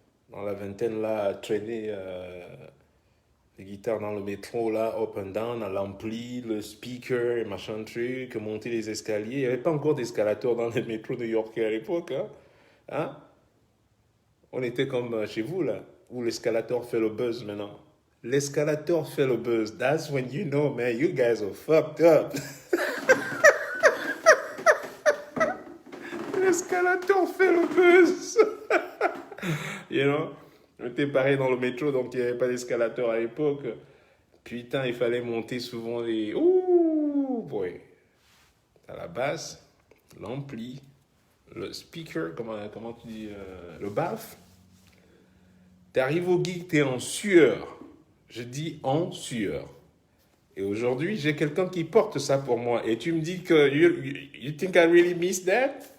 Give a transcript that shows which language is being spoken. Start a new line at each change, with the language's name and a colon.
French: Dans la vingtaine là, traîner les guitares dans le métro là,
English: up and down,
French: à l'ampli, le speaker, et machin truc, monter les escaliers. Il n'y avait pas encore d'escalator dans les métros new-yorkais à l'époque. Hein? Hein? On était comme chez vous là, où l'escalator fait le buzz maintenant. L'escalator fait le buzz.
English: That's when you know, man, you guys are fucked up.
French: L'escalator fait le buzz.
English: You know?
French: On était pareil dans le métro, donc il n'y avait pas d'escalator à l'époque. Putain, il fallait monter souvent les...
English: Ouh, boy.
French: T'as la basse, l'ampli, le speaker, comment tu dis, le baff. T'arrives au gig, t'es en sueur. Je dis en sueur. Et aujourd'hui, j'ai quelqu'un qui porte ça pour moi. Et tu me dis que
English: you think I really miss that?